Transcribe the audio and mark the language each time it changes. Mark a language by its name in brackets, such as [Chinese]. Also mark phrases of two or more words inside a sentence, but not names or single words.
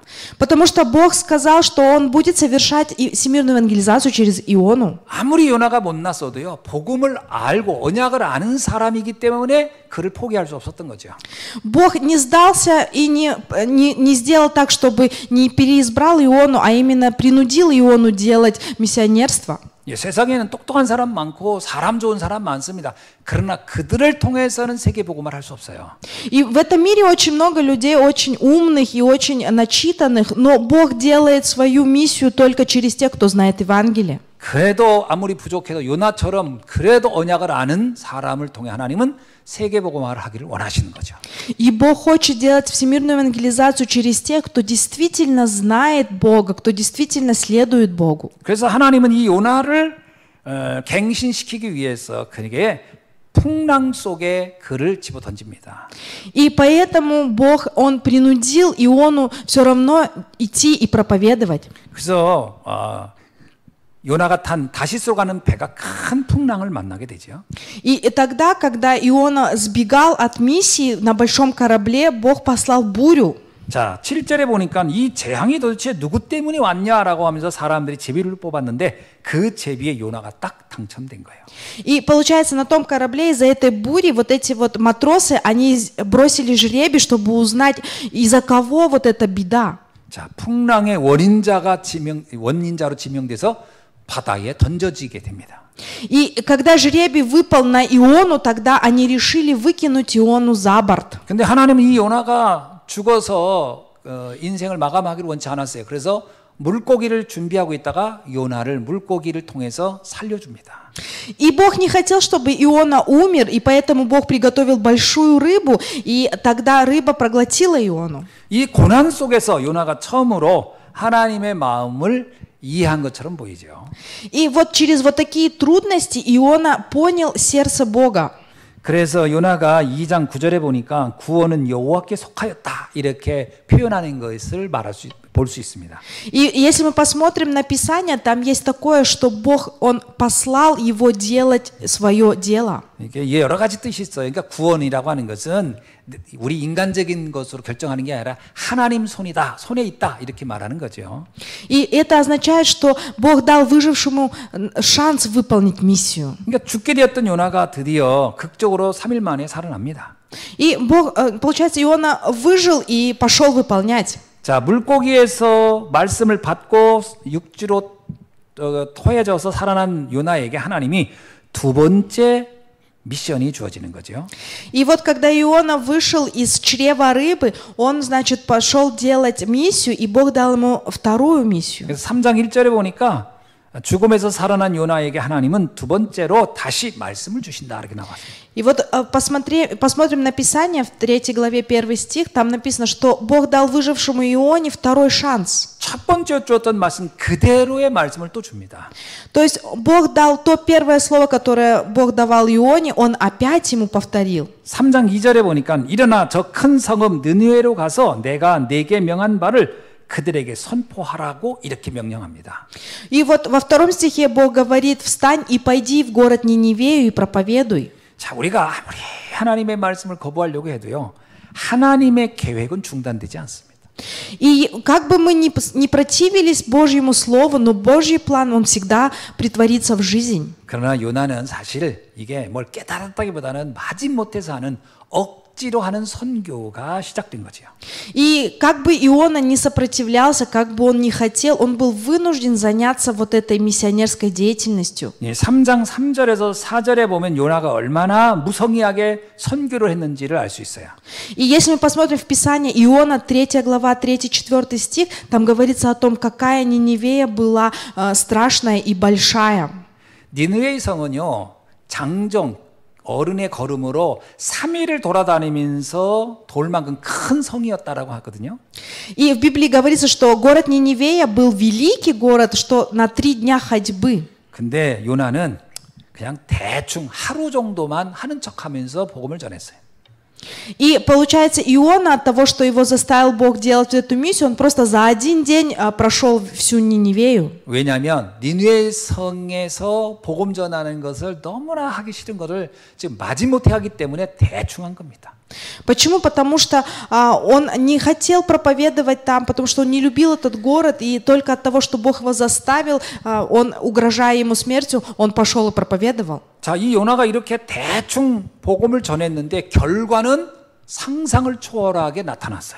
[Russian] Потому что Бог сказал, что Он будет совершать всемирную евангелизацию через Иону. [Korean] 아무리 요나가 못났어도요, 복음을 알고 언약을 아는 사람이기 때문에 그를 포기할 수 없었던 거죠. [Russian] Бог не сдался и не сделал так, чтобы не переизбрал Иону, а именно принудил Иону делать миссионерство. [Korean] 세상에는 똑똑한 사람 많고 사람 좋은 사람 많습니다. 그러나 그들을 통해서는 세계복음을 할 수 없어요. [Russian] И в этом мире очень много людей, очень умных и очень начитанных, но Бог делает свою миссию только через тех, кто знает Евангелие. [Korean] 그래도 아무리 부족해도 요나처럼 그래도 언약을 아는 사람을 통해 하나님은 세계복음화를 하기를 원하시는 거죠. [Russian] И Бог хочет делать всемирную евангелизацию через тех, кто действительно знает Бога, кто действительно следует Богу. [Korean] 그래서 하나님은 이 요나를 갱신시키기 위해서 그에게 풍랑 속에 그를 집어 던집니다. [Russian] И поэтому Бог, Он принудил Иону все равно идти и проповедовать. [Korean] 그래서 요나가 탄 다시스로 가는 배가 큰 풍랑을 만나게 되죠. [Russian] И тогда, когда Иона сбегал от миссии на большом корабле, Бог послал бурю. [Korean] 자, 7절에 보니까 이 재앙이 도대체 누구 때문에 왔냐라고 하면서 사람들이 제비를 뽑았는데 그 제비에 요나가 딱 당첨된 거예요. [Russian] И получается, на том корабле из-за этой бури вот эти вот матросы, они бросили жребий, чтобы узнать, из-за кого вот эта беда. [Korean] 자, 풍랑의 원인자로 지명돼서 바다에 던져지게 됩니다. [Russian] И когда жребий выпал на Иону, тогда они решили выкинуть Иону за борт. [Korean] 근데 하나님은 이 요나가 죽어서 인생을 마감하기를 원치 않았어요. 그래서 물고기를 준비하고 있다가 요나를 물고기를 통해서 살려줍니다. [Russian] И Бог не хотел, чтобы Иона умер, и поэтому Бог приготовил большую рыбу, и тогда рыба проглотила Иону. [Korean] 이 고난 속에서 요나가 처음으로 하나님의 마음을 이해한 것처럼 보이죠. [Russian] И вот через вот такие трудности Иона понял сердце Бога. [Korean] 그래서 요나가 2장 9절에 보니까 구원은 여호와께 속하였다 이렇게 표현하는 것을 볼 수 있습니다. [Russian] И если мы посмотрим на Писание, там есть такое, что Бог, Он послал его делать свое дело. [Korean] 이게 여러 가지 뜻이 있어요. 그러니까 구원이라고 하는 것은 우리 인간적인 것으로 결정하는 게 아니라 하나님 손이다, 손에 있다 이렇게 말하는 거죠. [Russian] И это означает, что Бог дал выжившему шанс выполнить миссию. [Korean] 그러니까 죽게 되었던 요나가 드디어 극적으로 3일 만에 살아납니다. [Russian] И Бог, получается, Иона выжил и пошел выполнять. [Korean] 자, 물고기에서 말씀을 받고 육지로 토해져서 살아난 요나에게 하나님이 두 번째 미션이 주어지는 거죠. [Russian] И вот когда Иона вышел из чрева рыбы, он, значит, пошел делать миссию, и Бог дал ему вторую миссию. [Korean] 그래서 3장 1절에 보니까 죽음에서 살아난 요나에게 하나님은 두 번째로 다시 말씀을 주신다 이렇게 나왔어요. [Russian] И вот посмотрим на Писание в 3 главе 1 стих, там написано, что Бог дал выжившему Ионе второй шанс. [Korean] 첫 번째 주었던 말씀 그대로의 말씀을 또 줍니다. [Russian] То есть Бог дал то первое слово, которое Бог давал Ионе, Он опять ему повторил. [Korean] 3장 2절에 보니까 일어나 저 큰 성읍 느느웨로 가서 내가 네게 명한 바를 그들에게 선포하라고 이렇게 명령합니다. [Russian] И вот во втором стихе Бог говорит: «Встань и пойди в город Ниневею и проповедуй». [Korean] 자, 우리가 아무리 하나님의 말씀을 거부하려고 해도요, 하나님의 계획은 중단되지 않습니다. [Russian] И как бы мы ни противились Божьему Слову, но Божий план, он всегда притворится в жизнь. [Korean] 그러나 요나는 사실 이게 뭘 깨달았다기보다는 마지못해서 하는 억지로 하는 선교가 시작된 거죠. [Russian] И как бы Иона не сопротивлялся, как бы он ни хотел, он был вынужден заняться вот этой миссионерской деятельностью. [Korean] 3장 3절에서 4절에 보면 요나가 얼마나 무성의하게 선교를 했는지를 알 수 있어요. [Russian] И если мы посмотрим в Писание, Иона, 3 глава, 3-4 стих, там говорится о том, какая Ниневея была страшная и большая. [Korean] 니느웨의 성은요, 장정 어른의 걸음으로 3일을 돌아다니면서 돌 만큼 큰 성이었다라고 하거든요. [Russian] И в Библии говорится, что город Ниневея был великий город, что на 3 дня ходьбы. [Korean] 근데 요나는 그냥 대충 하루 정도만 하는 척하면서 복음을 전했어요. [Russian] И получается, Иона от того, что его заставил Бог делать эту миссию, он просто за один день прошел всю Ниневею. [Korean] 왜냐하면 니느웨 성에서 복음 전하는 것을 너무나 하기 싫은 것을 지금 마지못해 하기 때문에 대충 한 겁니다. [Russian] Почему? Потому что он не хотел проповедовать там, потому что он не любил этот город, и только от того, что Бог его заставил, он, угрожая ему смертью, он пошел и проповедовал. [Korean] 자, 이 요나가 이렇게 대충 복음을 전했는데 결과는 상상을 초월하게 나타났어요.